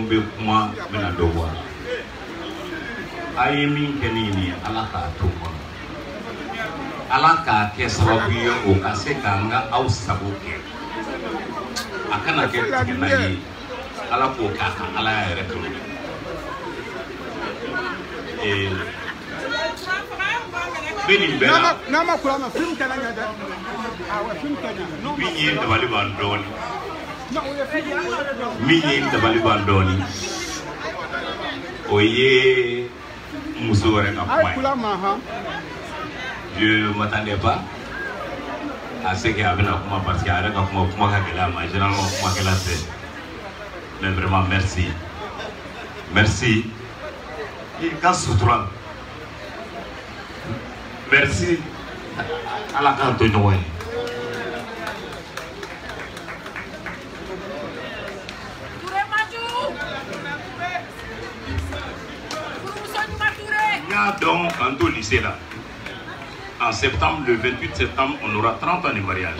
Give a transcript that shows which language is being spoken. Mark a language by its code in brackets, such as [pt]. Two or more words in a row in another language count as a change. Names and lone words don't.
[bm] bɛ kuma n bɛna dɔ bɔ a la a ye min kɛ nin ye Ala k'a to kɔnɔ Ala k'a kɛ sababu ye o ka se k'an ka aw sago kɛ a kana kɛ tigɛna ye Ala k'o k'a ka Ala yɛrɛ kama bɛ nin bɛɛ la min ye dabali b'an dɔɔnin min ye dabali b'an dɔɔnin o ye muso wɛrɛ ka kuma ye [fr] je m'attendais pas à ce qu'il y avait [bm] la kuma [fr] parce que [bm] a yɛrɛ ka kuma ka gɛlɛ a ma généralement kuma kɛla tɛ [fr] mais vraiment merci merci [bm] i ka sutura [fr] Merci à la carte de Noël. Donc, quand au lycée là, en septembre, le 28 septembre, on aura 30 ans de mariage.